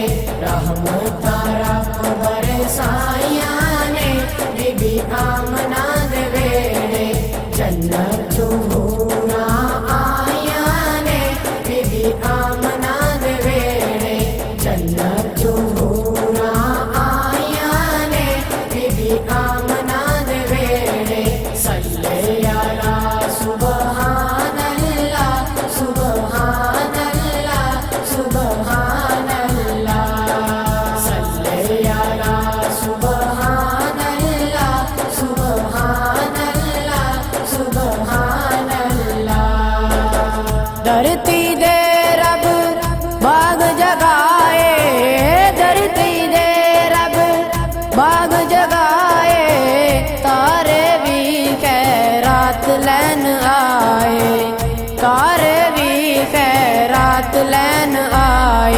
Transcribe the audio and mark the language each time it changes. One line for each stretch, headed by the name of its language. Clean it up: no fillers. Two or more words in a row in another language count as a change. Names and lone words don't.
Punjabi: رحمتاں رب برسائیاں نے بی بی آمنہ دے ویہڑے. جنت چوں حوراں آئیاں نے بی بی آمنہ دے ویہڑے. جنت چوں حوراں آئیاں نے بی بی آمنہ دے ویہڑے.
Arabic: صل على سبحان الله سبحان الله سبحان الله. صل على سبحان الله سبحان الله سبحان الله.
Punjabi: دھرتی دے رب باغ جگائے، دھرتی دے رب باغ جگائے. تارے وی خیرات لین آئے، تارے وی خیرات لین آئے.